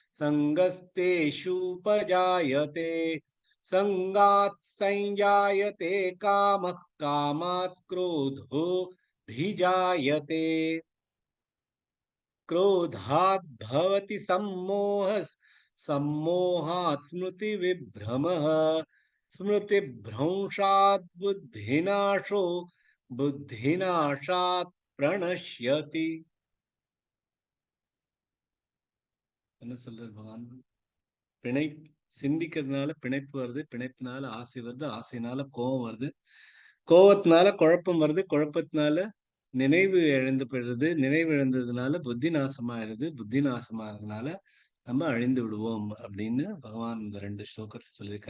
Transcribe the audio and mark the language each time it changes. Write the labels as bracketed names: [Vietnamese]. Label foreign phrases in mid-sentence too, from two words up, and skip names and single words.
[Sanskrit] संगस्तेषुपजायते संगात् संजायते कामः कामात् क्रोधो भिजायते क्रोधात् भवति सम्मोहः सम्मोहात् स्मृतिविभ्रमः स्मृतिभ्रंशात् बुद्धिनाशो बुद्धिनाशात् प्रणश्यति [Tamil] என்ன சொல்றார் பகவான் பிணை சிந்திக்கிறதுனால பிணைப்பு வருது பிணைப்பினால ஆசை வருது ஆசைனால கோபம் வருது கோபத்தினால குழப்பம் வருது குழப்பத்தினால நினைவு இழந்து போயிடுறது நினைவு இழந்ததுனால புத்தி நாசமாயிடுது புத்தி நாசமாகிறதுனால நம்ம அழிந்து விடுவோம் அப்படின்னு பகவான் இந்த 2 ஸ்லோகத்துல சொல்லியிருக்கார்.